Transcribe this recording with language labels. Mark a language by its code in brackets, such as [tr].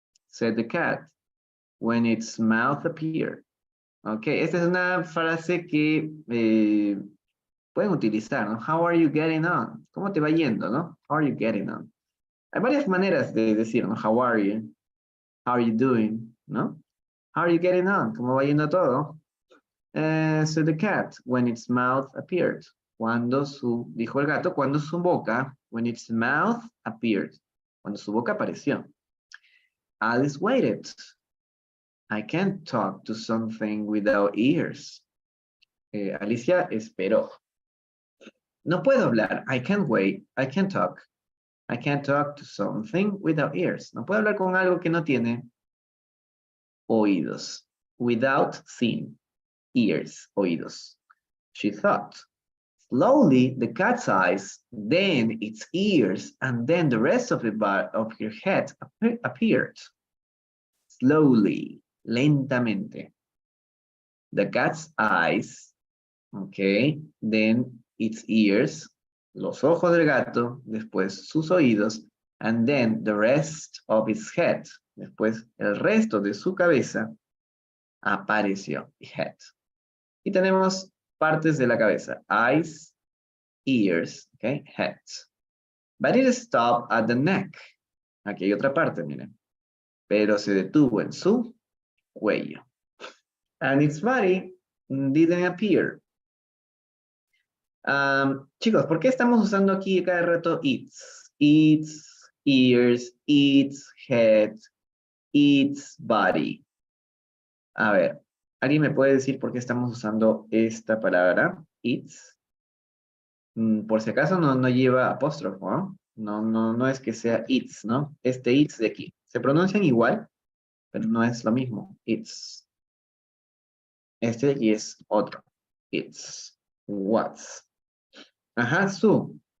[en] Said the cat when its mouth appeared. [es] Ok, esta es una frase que pueden utilizar, ¿no? [en] How are you getting on? [es] ¿Cómo te va yendo, no? [en] How are you getting on? [es] Hay varias maneras de decir, ¿no? [en] How are you? How are you doing? ¿No? How are you getting on? [es] ¿Cómo va yendo todo? [en] So the cat, when its mouth appeared. [es] Dijo el gato, cuando su boca, [en] when its mouth appeared. [es] Cuando su boca apareció. [en] Alice waited. I can't talk to something without ears. [es] Alicia esperó. No puedo hablar. [en] I can't wait. I can't talk. I can't talk to something without ears. [es] No puedo hablar con algo que no tiene oídos. [en] Without seeing. Ears, oídos. She thought. Slowly, the cat's eyes, then its ears, and then the rest of her head appeared. Slowly, lentamente. The cat's eyes, okay, then its ears, [es] los ojos del gato, después sus oídos, [en] and then the rest of its head, [es] después el resto de su cabeza, apareció, [en] head. [es] Y tenemos partes de la cabeza, [en] eyes, ears, okay, head. But it stopped at the neck. Aquí hay otra parte, miren. [es] Pero se detuvo en su cuello. [en] And its body didn't appear. [es] Chicos, ¿por qué estamos usando aquí cada rato its? [en] Its, ears, its, head, its body. [es] A ver, ¿alguien me puede decir por qué estamos usando esta palabra? Its. Por si acaso no lleva apóstrofo, ¿no? No es que sea its, ¿no? Este its de aquí. Se pronuncian igual, pero no es lo mismo. It's. Este de aquí es otro. It's. What's. Ajá, su.